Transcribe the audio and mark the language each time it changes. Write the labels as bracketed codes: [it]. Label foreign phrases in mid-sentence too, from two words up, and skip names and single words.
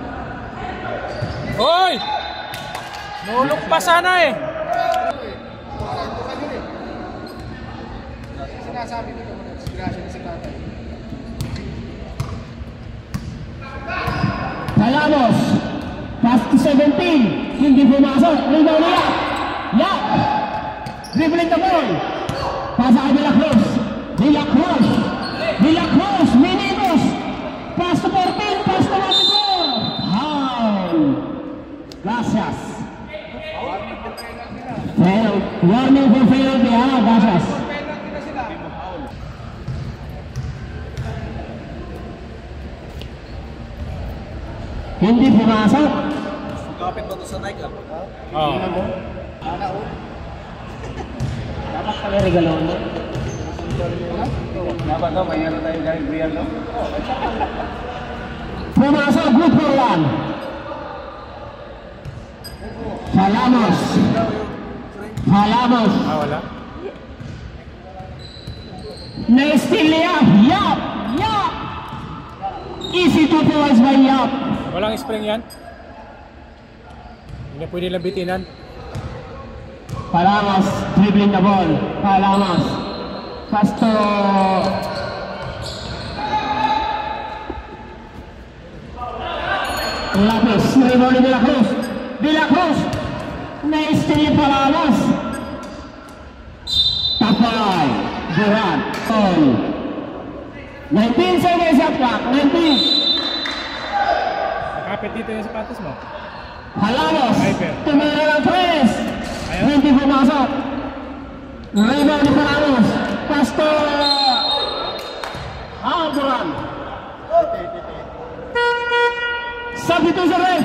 [tl] Hoy! Nulog pa sana eh. sinasabi ko kung disgrasya na si tatay. Calamos, [en] pass to 17, [tl] hindi pumasok, rebound niya. [en] Yak! Dribbling the ball. [tl] Pasa kay De La Cruz. De La Cruz. De La Cruz, Minimus. [en] Pass to 14, pass to 14. Foul. Gracias. Fail. Warning for penalty, ha? Gracias. [tl] Penalty na sila. Hindi pumasok. Kapit ba ito sa Nike? Oo. Dapat pala regalo mo. Dapat daw, mayroon na tayo galing real, no? Pumasok, [en] good for one. Calamos. Calamos. [tl] Wala. Na-steal niya. Yap! Yap! [en] Easy 2 points by Yap. [tl] Walang spring yan. Hindi pwede lang bitinan. [en] Calamos dribbling the ball. Calamos. [tl] Pasto. Lapis. Rebound ni De La Cruz. De La Cruz. Na-steal ni Calamos. [en] Tapay. Durant. All. 19 seconds shot clock. 19. [tl] Nakapit dito yung sapatos mo. Calamos. [en] Hyper. [tl] Tumira ng 3. Ayun. Hindi pumasok. Rebound ni Calamos. Pasto. [en] Durant. Substitution ref.